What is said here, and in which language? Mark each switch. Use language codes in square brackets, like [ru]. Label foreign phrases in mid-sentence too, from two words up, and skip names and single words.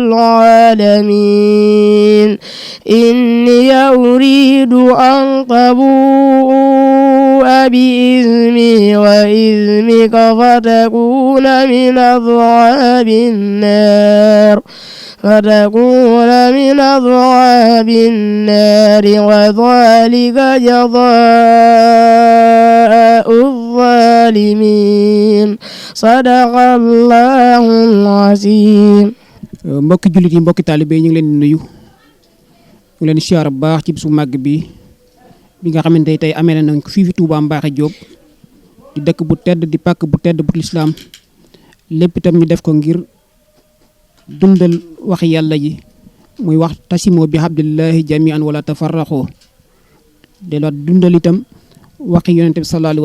[ar] العالمين إني أريد أن تبوء بإثمي وإثمك فتكون من أصحاب النار وذلك جزاء الظالمين صدق الله العظيم. [wo] mbokki jullit yi mbokki taalibe ñu ngi leen di nuyu ñu leen di siyaar bu baax ci bisu màgg bi nga xamante tey amee nañ ko fii fi Touba Mbacké Diop di dëkk bu tedd di pàkk bu tedd bu lislaam lépp itam ñu def ko ngir dundal wax yàlla ji muy wax tasimoo bi [ar] حبل الله جميعا ولا تفرقوا [wo] de la dundal itam waxi yonente bi [ar] صلى الله عليه